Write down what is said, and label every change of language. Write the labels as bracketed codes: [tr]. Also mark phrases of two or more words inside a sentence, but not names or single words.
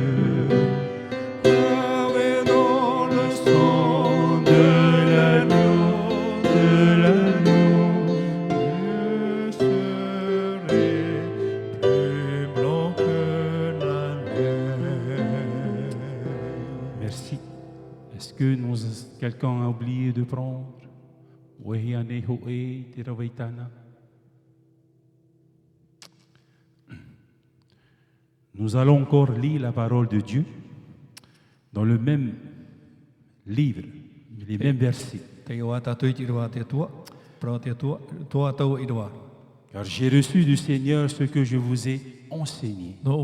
[fr] lavé dans le sang de l'agneau, je serai plus blanc que la neige. Merci. Est-ce que quelqu'un a oublié de prendre? Wehiane hoe te rawaitana. Nous allons encore lire la parole de Dieu dans le même livre, les mêmes versets. Car j'ai reçu du Seigneur ce que je vous ai enseigné.